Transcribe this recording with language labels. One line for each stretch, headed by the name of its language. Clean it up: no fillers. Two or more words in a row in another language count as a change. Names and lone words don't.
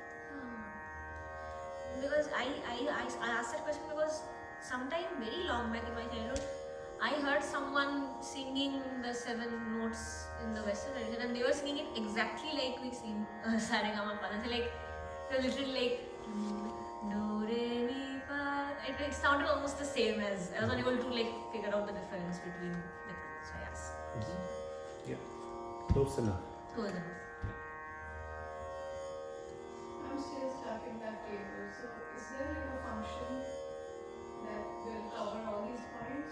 English: Because I asked that question because sometime very long back in my childhood, I heard someone singing the 7 notes in the Western tradition and they were singing it exactly like we sing Saregama Pada. So like, they were literally like do, re, mi, fa. It sounded almost the same as, I was not able to like figure out the difference between the two. So yes. Yeah, close enough. Close enough. I'm still stuck in that table. So is there like a function that will cover all these points?